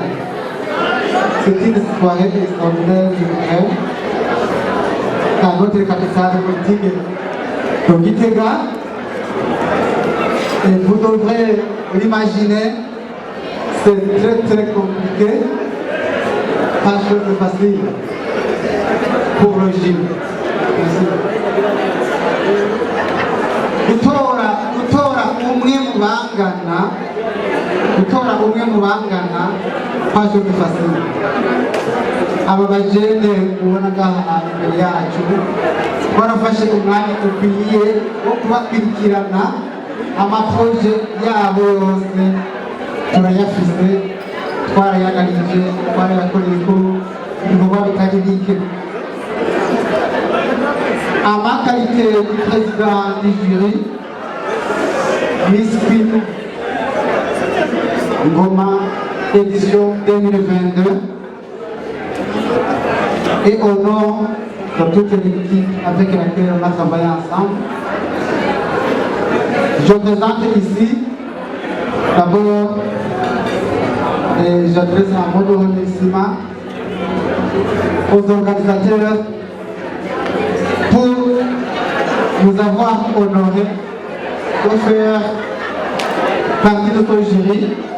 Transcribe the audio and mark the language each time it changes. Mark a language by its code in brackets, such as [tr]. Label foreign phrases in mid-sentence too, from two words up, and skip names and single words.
[fr] C'est une soirée extraordinaire, je dirais, dans notre capitale politique de Gitega. Et vous devrez l'imaginer, c'est très très compliqué, pas chose de facile pour le gym. Merci. [rn] Gutora umwe mu bangana [fr] pas chose de facile. [rn] Aba bajene ubona ngaha imbere yacu barafashe umwanya ukwiye wo kubakurikirana amaproje yabo yose turayafise, twarayaganije, twarayakoreye ko ibikorwa bitari bike. [fr] Ma qualité de président du jury, Miss Queen Ngoma édition 2022, et au nom de toute l'équipe avec laquelle on a travaillé ensemble, je présente ici d'abord et j'adresse un mot de remerciement aux organisateurs pour nous avoir honoré de faire partie de ce jury.